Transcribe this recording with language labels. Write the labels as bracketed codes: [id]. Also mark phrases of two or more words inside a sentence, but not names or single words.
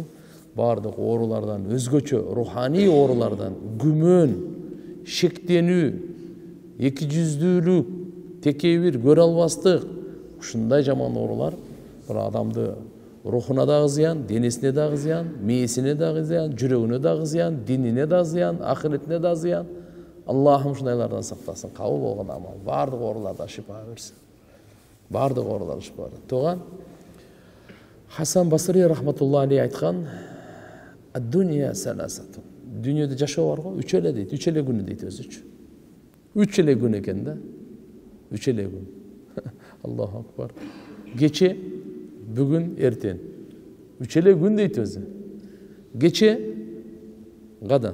[ky] Бардык оорулардан, өзгөчө руханий оорулардан, күмөн, шектенүү, эки жүздүүлүк, текебир, көрө албастык, ушундай жаман оорулар бир адамды рухуна дагы зыян, денесине дагы зыян, мээсине дагы зыян, жүрөгүнө дагы зыян, динине дагы зыян, ахиретине дагы зыян. Аллахым ушундайлардан сактасын. Кабыл болгон амал, бардык оорулардан шифа берсин. Бардык оорулардан шифа берсин. Туган Хасан Басри [ar] رحمة الله عليه [ky] айткан: [ar] "الدنيا ثلاثة." [ky] Дүйнөдө жашоо бар го, 3 эле дейт, 3 эле күнү дейт өзүчү. 3 эле күн экен да. 3 эле күн. [ar] الله أكبر. [ky] Кече, бүгүн, эртең. 3 эле күн дейт өзү. Кече, кадан?